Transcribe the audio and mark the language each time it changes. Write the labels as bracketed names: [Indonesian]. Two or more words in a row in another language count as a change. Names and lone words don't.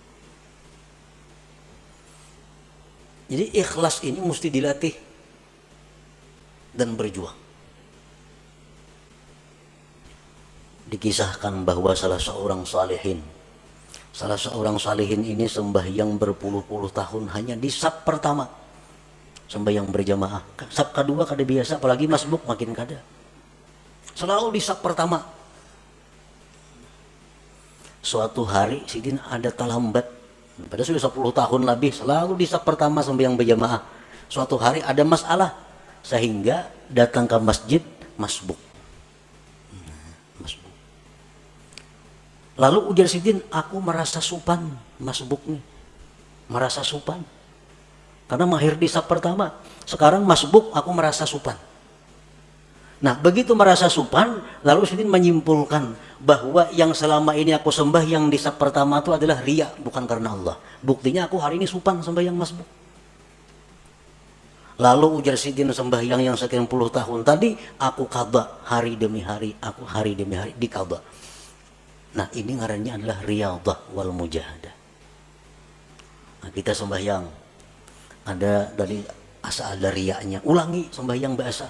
[Indonesian] Jadi ikhlas ini mesti dilatih dan berjuang. Dikisahkan bahwa salah seorang salihin ini sembahyang berpuluh-puluh tahun hanya di saf pertama, sembahyang berjamaah. [Banjar] Saf kedua kada biasa, apalagi masbuk makin kada. [Indonesian] Selalu di saf pertama. [Banjar] Suatu hari sidin ada terlambat, padahal sudah 10 tahun lebih selalu di saf pertama sembahyang berjamaah. [Indonesian] Suatu hari ada masalah sehingga datang ke masjid masbuk. [Banjar] Lalu ujar sidin, aku merasa supan masbuk nih, merasa supan karena mahir di saf pertama. Sekarang masbuk aku merasa supan. Nah begitu merasa supan, lalu sidin menyimpulkan bahwa yang selama ini aku sembah yang di saf pertama itu adalah riya, bukan karena Allah. Buktinya aku hari ini supan sembahyang masbuk. Lalu ujar sidin, sembahyang yang sekian puluh tahun tadi aku qadha hari demi hari, aku hari demi hari di qadha. [Indonesian] Nah ini ngarannya adalah [Arabic] رياضة والمجاهدة. [Banjar] Nah, kita sembahyang ada dari asa ada riyanya, ulangi sembahyang biasa.